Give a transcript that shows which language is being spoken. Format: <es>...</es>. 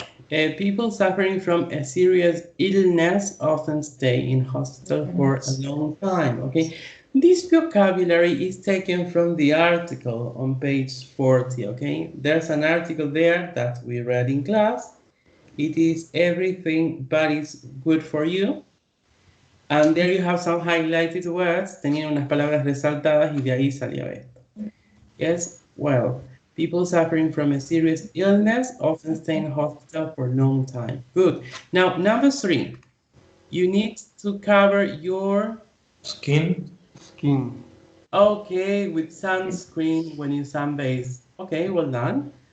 <en>People suffering from a serious illness often stay in hospital for a long time. Okay. This vocabulary is taken from the article on page 40. Okay. There's an article there that we read in class. It is everything but is good for you. And there you have some highlighted words.</en> <es>Tenían unas palabras resaltadas y de ahí salía esto.</es> <en>Yes, well, people suffering from a serious illness often stay in hospital for a long time. Good. Now, number 3, you need to cover your Skin. Skin. okay with sunscreen when you sunbathe. Okay, well done.</en>